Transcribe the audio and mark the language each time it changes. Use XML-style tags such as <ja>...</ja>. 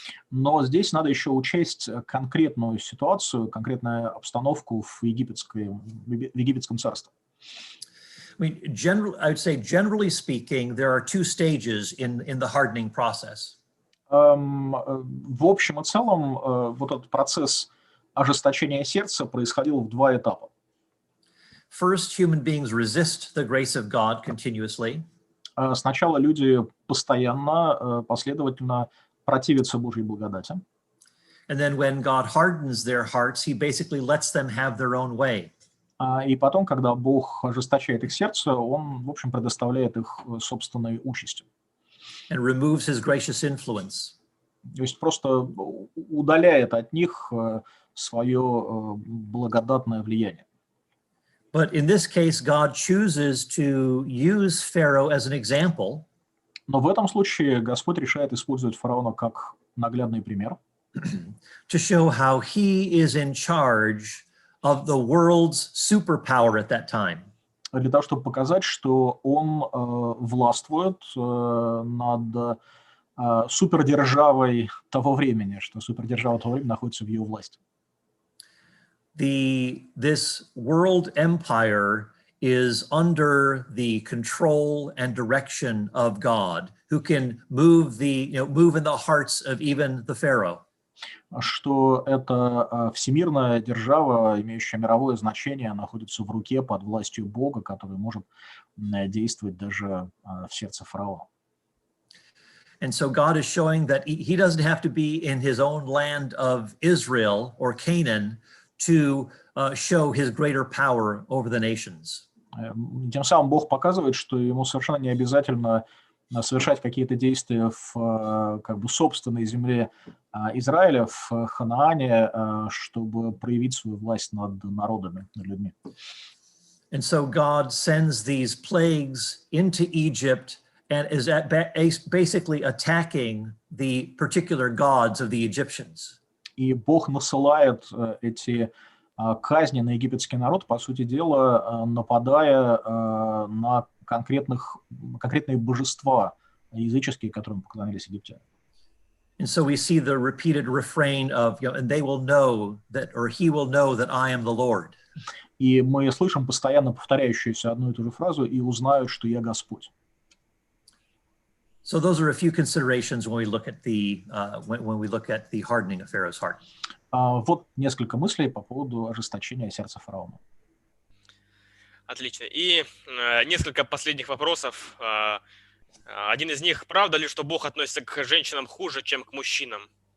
<ru>Но здесь надо еще учесть конкретную ситуацию, конкретную обстановку в египетском царстве.</ru> <en>I mean, I would say, generally speaking, there are two stages in the hardening process.</en> <ru>В общем и целом, вот этот процесс ожесточения сердца происходил в два этапа.</ru> <en>First, human beings resist the grace of God continuously.</en> <ru>Сначала люди постоянно, последовательно противятся Божьей благодати.</ru> <en>And then when God hardens their hearts, he basically lets them have their own way.</en> <ru>И потом, когда Бог ожесточает их сердце, Он, в общем, предоставляет их собственной участи.</ru> <en>And removes his gracious influence.</en> <ru>То есть просто удаляет от них свое благодатное влияние.</ru> <en>But in this case, God chooses to use Pharaoh as an example.</en> <ru>Но в этом случае Господь решает использовать фараона как наглядный пример.</ru> <en>To show how he is in charge of the world's superpower at that time.</en> <ru>Для того, чтобы показать, что он властвует над супердержавой того времени, что супердержава того времени находится в его власти.</ru> <en>This world empire is under the control and direction of God, who can move in the hearts of even the Pharaoh.</en> <ru>Что эта всемирная держава, имеющая мировое значение, находится в руке под властью Бога, который может действовать даже в сердце фараона.</ru> <en>And so God is showing that he doesn't have to be in his own land of Israel or Canaan to show his greater power over the nations.</en> <ru>Тем самым Бог показывает, что ему совершенно не обязательно совершать какие-то действия в как бы собственной земле Израиля, в Ханаане, чтобы проявить свою власть над народами, над людьми.</ru> <en>And so God sends these plagues into Egypt and is basically attacking the particular gods of the Egyptians.</en> <ru>И Бог насылает эти казни на египетский народ, по сути дела, нападая на конкретные божества языческие, которым поклонялись египтяне.</ru> <en>And so we see the repeated refrain of, and they will know that, or he will know that I am the Lord.</en> <ru>И мы слышим постоянно повторяющуюся одну и ту же фразу: «И узнают, что я Господь».</ru> <en>So those are a few considerations when we look at the hardening of Pharaoh's heart.</en> <ru>Вот несколько мыслей по поводу ожесточения сердца фараона. Отлично. И несколько последних вопросов. Один из них: правда ли, что Бог относится к женщинам хуже, чем к мужчинам?</ru>